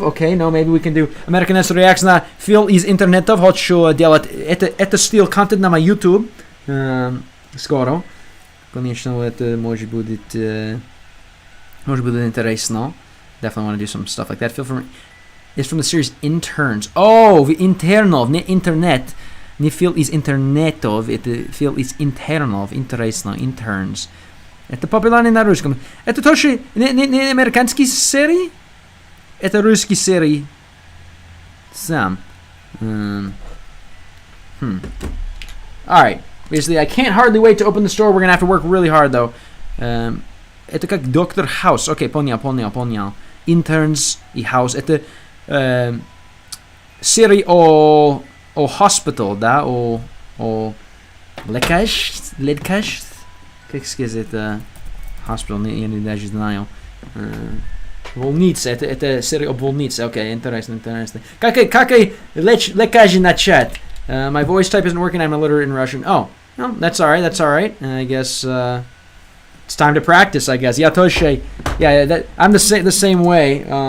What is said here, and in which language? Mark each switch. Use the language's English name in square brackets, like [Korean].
[English] Okay, no, maybe we can do American Answer Reacts [Russian] на Phil из интернетов. Хочу делать это стиль контент на мой YouTube. Скоро. Конечно, это может будет интересно. [English] Definitely want to do some stuff like that. Phil is from the series Interns. [Russian] Oh, интернов, не интернет. Не Phil из интернетов. Это Phil из интернов. Интересно. Interns. Это популярный на русском. Это тоже не американские серии? Это русские серии. Сам. [English] Alright. Basically, I can't hardly wait to open the store. We're gonna have to work really hard, though. [Russian] Это как Доктор Хаус. Окей, понял. Interns и House. Это серии о hospital, да? О лекарств. Как сказать, hospital, я даже знаю. Больница, это серия о больнице. Окей, интересно. Как лекарь начать? [English] My voice type isn't working, I'm illiterate in Russian. Oh, no, that's alright. I guess it's time to practice, I guess. [Russian] Я тоже, [English] I'm the same way.